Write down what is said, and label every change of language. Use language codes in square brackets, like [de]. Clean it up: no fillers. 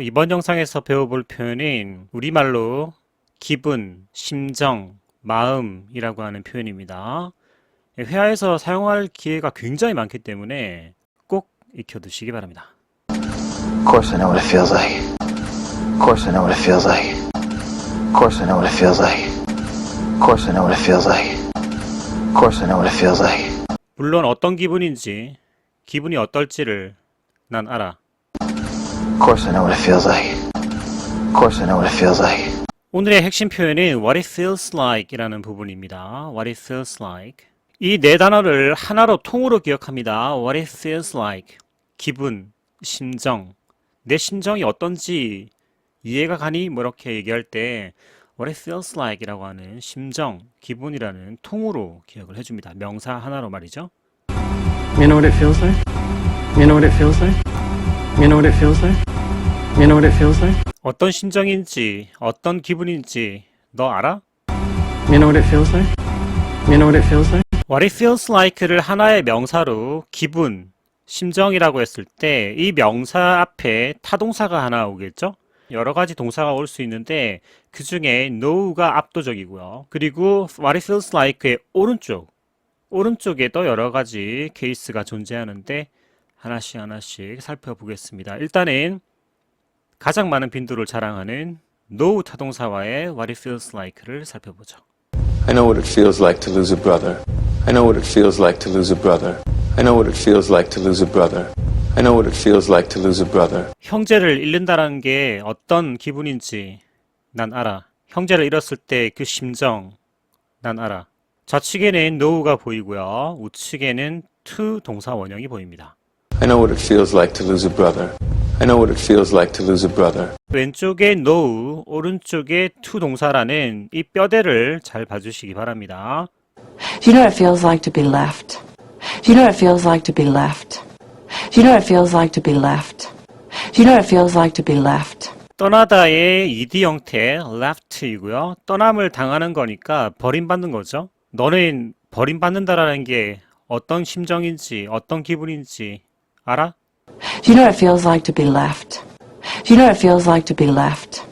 [ko] 이번 영상에서 배워볼 표현은 우리말로 기분, 심정, 마음이라고 하는 표현입니다. 회화에서 사용할 기회가 굉장히 많기 때문에 꼭 익혀두시기 바랍니다. [en] Of course I know what it feels like. Of course I know what it feels like. Of course I know what it feels like. Of course I know what it feels like. Of course I know what it feels like. [ko] 물론 어떤 기분인지, 기분이 어떨지를 난 알아. [en] Of course I know what it feels like. Of course I know what it feels like. [ko] 오늘의 핵심 표현은 [en] what it feels like [ko] 이라는 부분입니다. [en] what it feels like. [ko] 이 네 단어를 하나로 통으로 기억합니다. [en] what it feels like. [ko] 기분, 심정. 내 심정이 어떤지 이해가 가니? 뭐 이렇게 얘기할 때 [en] what it feels like [ko] 이라고 하는 심정, 기분이라는 통으로 기억을 해줍니다. 명사 하나로 말이죠. [en] You know what it feels like? You know what it feels like? You know what it feels like? You know what it feels like? [ko] 어떤 심정인지, 어떤 기분인지 너 알아? [en] You know what it feels like? You know what it feels like? What it feels like [ko] 를 하나의 명사로 기분, 심정이라고 했을 때 이 명사 앞에 타동사가 하나 오겠죠? 여러 가지 동사가 올 수 있는데 그 중에 know가 압도적이고요. 그리고 [en] what it feels like [ko] 의 오른쪽에도 여러 가지 케이스가 존재하는데 하나씩 살펴보겠습니다. 일단은 가장 많은 빈도를 자랑하는 know 타동사와의 [en] what it feels like [ko] 를 살펴보죠. [en] I know what it feels like to lose a brother. I know what it feels like to lose a brother. I know what it feels like to lose a brother. I know what it feels like to lose a brother. [ko] 형제를 잃는다는 게 어떤 기분인지 난 알아. 형제를 잃었을 때 그 심정 난 알아. 좌측에는 know가 보이고요. 우측에는 to 동사 원형이 보입니다. [en] I know what it feels like to lose a brother. I know what it feels like to lose a brother. [ko] 왼쪽에 know, 오른쪽에 to 동사라는 이 뼈대를 잘 봐주시기 바랍니다. [en] You know what it feels like to be left. You know what it feels like to be left. You know what it feels like to be left. You know what it feels like to be left. [ko] 떠나다의 ed 형태 left이고요. 떠남을 당하는 거니까 버림받는 거죠. 너는 버림받는다라는 게 어떤 심정인지 어떤 기분인지 알아? [en] You know what it feels like to be left. You know what it feels like to be left.